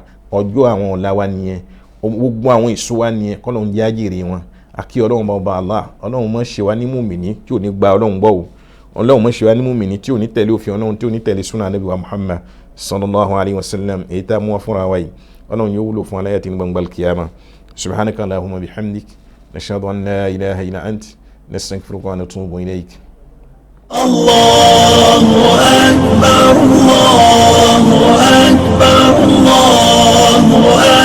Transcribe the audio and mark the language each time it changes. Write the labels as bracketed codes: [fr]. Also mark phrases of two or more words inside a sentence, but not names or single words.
[yo] ọjọ́ àwọn ọ̀la wa nìyẹn gbogbo àwọn èso wa nìyẹn kọ́lọ́run jẹ́ àjèrè wọn àkí ọlọ́run bá Allah ọlọ́run mọ̀ ṣe wá ní mùmìnì tí ò ní gba ọlọ́run gbọ́ o ọlọ́run mọ̀ ṣe wá ní mùmìnì tí ò ní tẹ̀lé òfin ọlọ́run tí ò ní tẹ̀lé súnà Ànábì wa Muhammad [ar] صلى الله عليه وسلم [yo] èyí tá a mú wa fúnra wa yìí ọlọ́run yóò wúlò fún aláyàtì ní gbangba [ar] القيامة سبحانك اللهم وبحمدك نشهد أن لا إله إلا أنت نستغفرك ونتوب إليك. الله أكبر الله أكبر الله أكبر.